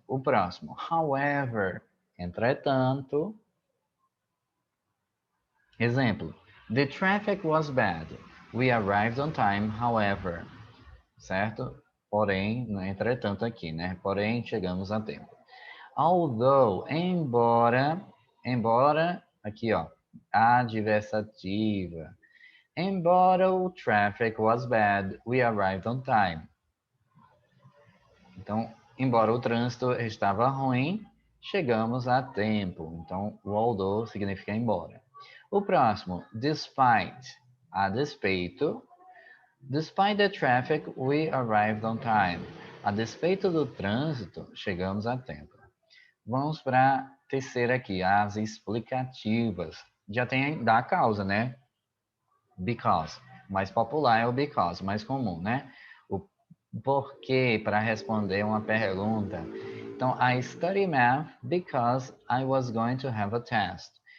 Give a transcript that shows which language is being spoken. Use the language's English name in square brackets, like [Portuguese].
[Portuguese] O próximo, however, entretanto. [English] Exemplo, the traffic was bad. We arrived on time, however. [Portuguese] Certo? Porém, entretanto aqui, né? Porém, chegamos a tempo. Although, embora, aqui ó, adversativa. Embora o [English] traffic was bad, we arrived on time. [Portuguese] Então, embora o trânsito estava ruim, chegamos a tempo. Então, o although significa embora. O próximo, despite, a despeito. [English] Despite the traffic, we arrived on time. [Portuguese] A despeito do trânsito, chegamos a tempo. Vamos para a terceira aqui, as explicativas. Já tem da causa, né? Because. Mais popular é o because, mais comum, né? O porquê para responder uma pergunta. Então, [English] I study math because I was going to have a test.